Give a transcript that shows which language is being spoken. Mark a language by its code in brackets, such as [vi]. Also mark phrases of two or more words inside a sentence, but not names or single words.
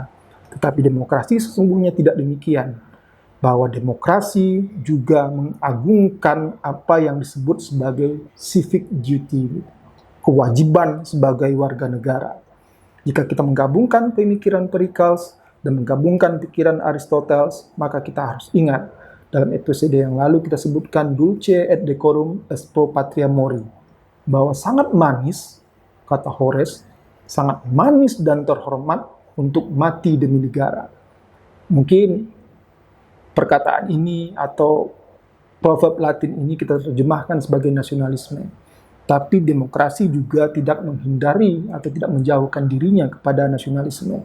[id] Tetapi demokrasi sesungguhnya tidak demikian, bahwa demokrasi juga mengagungkan apa yang disebut sebagai [en] civic duty, [id] kewajiban sebagai warga negara. Jika kita menggabungkan pemikiran Pericles dan menggabungkan pikiran Aristoteles, maka kita harus ingat, dalam episode yang lalu kita sebutkan [la] dulce et decorum est pro patria mori, [id] bahwa sangat manis, kata Horace, sangat manis dan terhormat untuk mati demi negara. Mungkin perkataan ini atau proverb Latin ini kita terjemahkan sebagai nasionalisme. Tapi demokrasi juga tidak menghindari atau tidak menjauhkan dirinya kepada nasionalisme.